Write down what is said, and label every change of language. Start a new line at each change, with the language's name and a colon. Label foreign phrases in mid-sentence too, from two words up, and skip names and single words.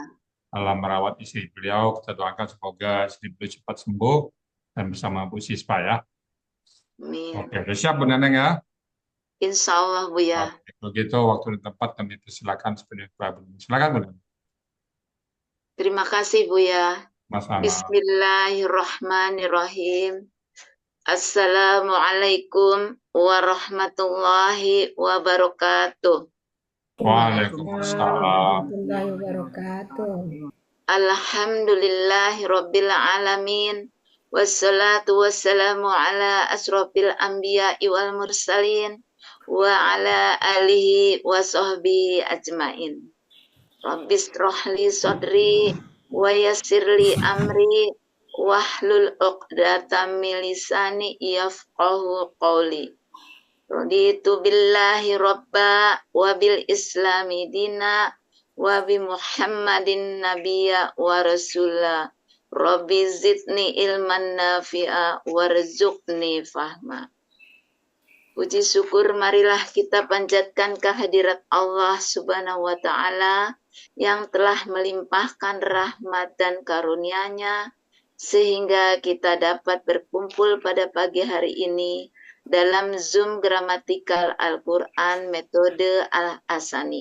Indonesian: dalam merawat istri beliau. Kita doakan semoga istri beliau cepat sembuh dan bersama Bu Sispa ya. Amin. Oke, udah siap Bu Neneng ya.
Arabic: إن شاء الله, Buya.
Indonesian: Oke, kalau gitu waktu dan tempat kami persilakan sepenuhnya. Silakan Bu Neneng. Terima kasih, Buya. Mas-mas.
Arabic: بسم الله الرحمن الرحيم السلام عليكم ورحمة الله وبركاته. Waalaikumsalam. ورحمة الله وبركاته. الحمد لله رب العالمين. والصلاة والسلام على أشرف الأنبياء والمرسلين. وعلى آله وصحبه أجمعين. رب اشرح لي صدري ويسر لي أمري واحلل عقدة من لساني يفقهوا قولي. رضيت بالله ربا وبالإسلام دينا وبمحمد نبيا ورسولا. رب زدني علما نافعا وارزقني فهما.
Indonesian: Puji syukur marilah kita panjatkan kehadirat Allah
Arabic: سبحانه وتعالى
Indonesian: yang telah melimpahkan rahmat dan karunia-Nya sehingga kita dapat berkumpul pada pagi hari ini dalam Zoom gramatikal Al-Quran metode Al-Asani.